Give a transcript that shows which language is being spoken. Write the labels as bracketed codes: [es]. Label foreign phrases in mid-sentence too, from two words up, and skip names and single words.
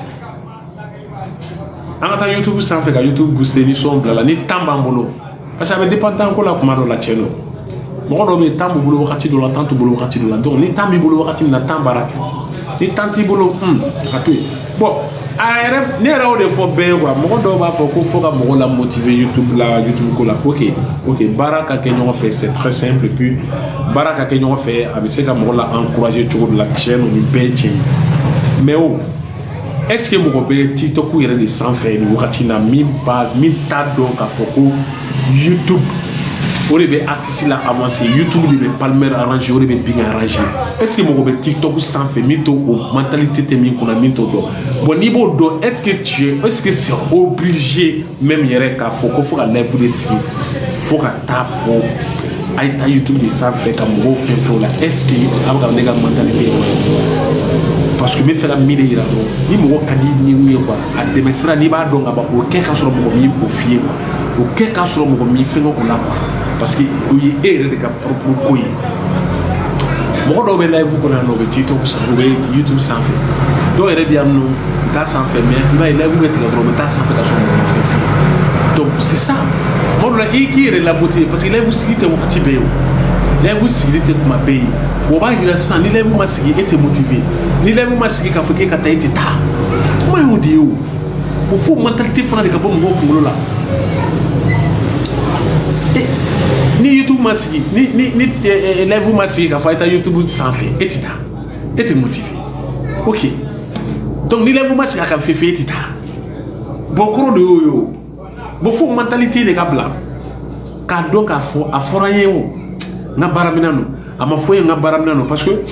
[bm] an ka taa YouTube sanfɛ ka YouTube booster ni son bila la ni temps b'an bolo [fr] parce que [bm] a bɛ dépend temps ko la kuma dɔ la tiɲɛ don mɔgɔ dɔw bɛ yen temps b'u bolo wagati dɔ la temps t'u bolo wagati dɔ la donc ni temps b'i bolo wagati min na temps baara kɛ ni temps t'i bolo a to yen bon a yɛrɛ ne yɛrɛ y'o de fɔ bɛɛ ye quoi mɔgɔ dɔw b'a fɔ ko fo ka mɔgɔ la motiver YouTube ko la ok baara ka kɛ ɲɔgɔn fɛ c'est [fr] très simple et puis [bm] baara ka kɛ ɲɔgɔn fɛ a bɛ se ka mɔgɔ la encourager cogo dɔ la tiɲɛ don nin bɛɛ ye tiɲɛ ye mais o [fr] est-ce que [bm] mɔgɔ bɛ TikTok yɛrɛ de sanfɛ nin wagati in na min t'a dɔn k'a fɔ ko YouTube o de bɛ artiste la avancer YouTube de bɛ palmaire arranger o de bɛ bin arranger [fr] est-ce que [bm] mɔgɔ bɛ TikTok sanfɛ min t'o o mentalité tɛ min kunna min t'o dɔn bon n'i b'o dɔn [fr] est-ce que c'est obligé même [bm] yɛrɛ k'a fɔ ko fo ka live de sigi fo ka taa fɔ a ye taa YouTube de sanfɛ ka mɔgɔw fɛn fɛn o la [fr] est-ce que [bm] a bɛ ka ne ka mentalité ye parce que n bɛ fɛ ka min de yira dɔrɔn ni mɔgɔ ka di ni ye quoi a dɛmɛ sira n'i b'a dɔn ka ban o kɛ k'a sɔrɔ mɔgɔ min o f'i ye quoi o kɛ k'a sɔrɔ mɔgɔ min fɛngɛ o la quoi [fr] parce que [bm] o ye e yɛrɛ de ka propre ko ye mɔgɔ dɔw bɛ live kɔnɔ yan nɔ o bɛ TikTok sanfɛ o bɛ YouTube sanfɛ dɔw yɛrɛ bɛ yan nɔ u t'a sanfɛ mais i b'a ye live bɛ tigɛ dɔrɔn u bɛ taa sanfɛ ka sɔrɔ mɔgɔ ma fɛn f'i ye [fr] donc c'est ça [bm] tuma dɔ la i k'i yɛrɛ lamotiver [fr] parce que [bm] live sigi tɛ wagati bɛɛ ye o live sigili tɛ kuma bɛɛ ye o b'a yira sisan ni live ma sigi e tɛ motiver ni live ma sigi k'a fɔ k'e ka taa e tɛ taa kuma y'o de ye o fo mentalité fana de ka bɔ mɔgɔw kunkolo la ni YouTube ma sigi ni live ma sigi k'a fɔ a ye taa YouTube sanfɛ e tɛ taa e tɛ motiver ok donc ni live ma sigi a kan fɛn fɛn e tɛ taa bon kɔrɔ de y'o ye o bon fo mentalité de ka bila k'a dɔn k'a fɔ a fɔra n ye o n ka baara minɛ don a ma fɔ n ye n ka baara minɛ don [fr] parce que